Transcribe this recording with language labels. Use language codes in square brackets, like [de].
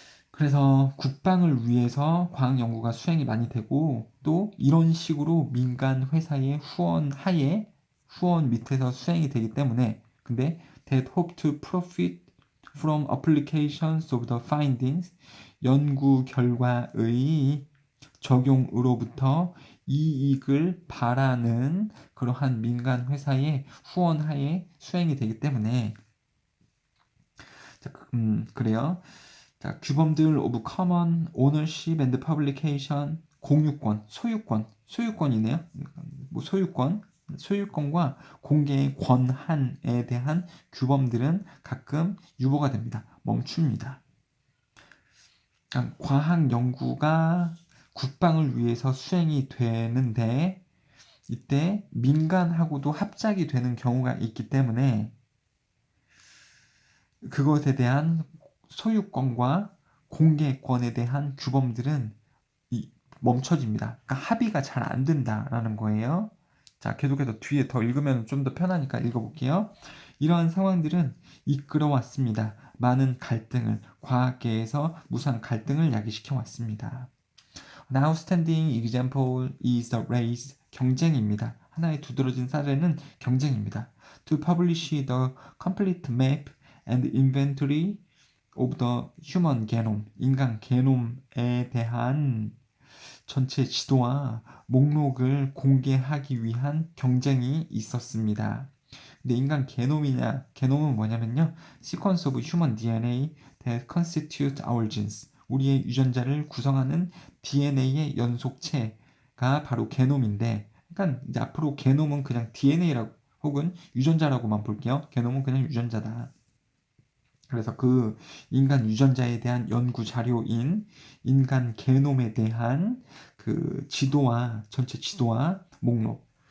[ko] 그래서 국방을 위해서 과학 연구가 수행이 많이 되고 또 이런 식으로 민간 회사의 후원 밑에서 수행이 되기 때문에 근데 [en] that hope to profit from applications of the findings [ko] 연구 결과의 적용으로부터 이익을 바라는 그러한 민간 회사의 후원하에 수행이 되기 때문에 그래요. 자, 규범들 [en] of common ownership and publication [ko] 공유권, 소유권이네요. 뭐 소유권과 공개의 권한에 대한 규범들은 가끔 유보가 됩니다. 멈춥니다. 그러니까 과학 연구가 국방을 위해서 수행이 되는데 이때 민간하고도 합작이 되는 경우가 있기 때문에 그것에 대한 소유권과 공개권에 대한 규범들은 멈춰집니다. 그러니까 합의가 잘 안 된다라는 거예요. 자, 계속해서 뒤에 더 읽으면 좀 더 편하니까 읽어볼게요. 이러한 상황들은 이끌어왔습니다. 많은 갈등을, 과학계에서 무수한 갈등을 야기시켜 왔습니다. [en] An outstanding example is the race, [ko] 경쟁입니다. 하나의 두드러진 사례는 경쟁입니다. [en] To publish the complete map and inventory of the human genome, [ko] 인간 게놈에 대한 전체 지도와 목록을 공개하기 위한 경쟁이 있었습니다. 근데 인간 게놈은 뭐냐면요. [en] Sequence of human DNA that constitute our genes. [ko] 우리의 유전자를 구성하는 DNA의 연속체가 바로 게놈인데, 그러니까 이제 앞으로 게놈은 그냥 DNA라고 혹은 유전자라고만 볼게요. 게놈은 그냥 유전자다. 그래서 그 인간 유전자에 대한 연구 자료인 인간 게놈에 대한 그 전체 지도와 목록.